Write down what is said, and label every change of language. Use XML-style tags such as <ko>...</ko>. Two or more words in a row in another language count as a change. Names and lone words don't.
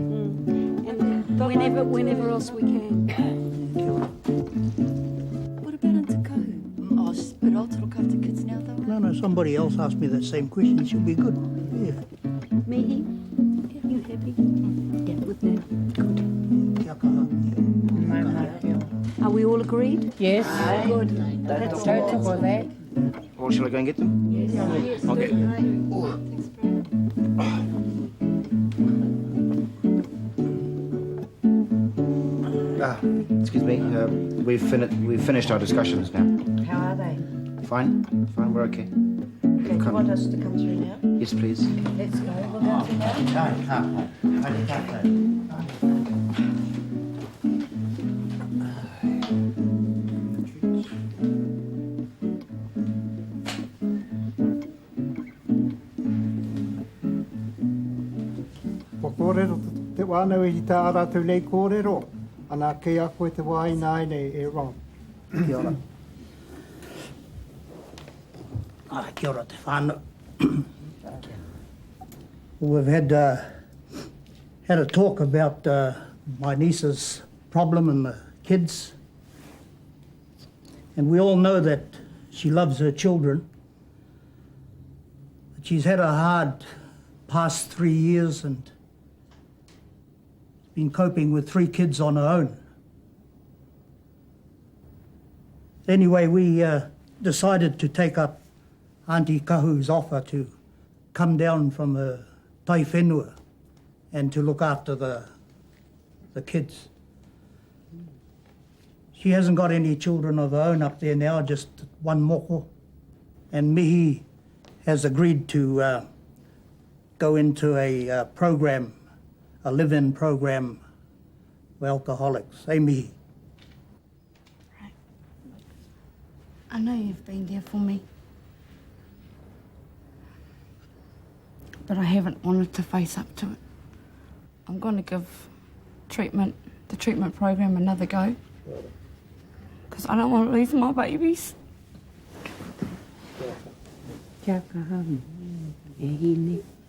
<en>And whenever else we can. What about Auntie Kahu? Oh, she's a bit old to look after kids now, though. No, somebody else asked me that same question. She'll be good. Yeah. Mihi, are you happy? Yeah, with that. Good.</en> <mi>Kia kaha.</mi> <en>Are we all agreed? Yes. Good. That's good for that. Well, shall I go and get them? Yes. Okay. Excuse me. We've finished our discussions now. How are they? Fine. We're okay. Okay, do you want us to come through now? Yes, please. Let's go. We'll go through now.</en> <mi>Ko kōrero te wānau i tā rātou nei kōrero, ana kei a koe te wāi nai nei e Ron. Kia ora. Kia ora te whānau.</mi> <en>We've had a talk about my niece's problem and the kids. And we all know that she loves her children. But she's had a hard past 3 years and been coping with 3 kids on her own. Anyway, we decided to take up Auntie Kahu's offer to come down from her</en> <mi>tai whenua</mi> <en>and to look after the kids. She hasn't got any children of her own up there now, just one moko. And Mihi has agreed to go into a program, a live-in program for alcoholics. Hey, Mihi. I know you've been there for me. But I haven't wanted to face up to it. I'm going to give the treatment program another go. Because I don't want to lose my babies.</en> <mi>Kia kaha. E hini.</mi>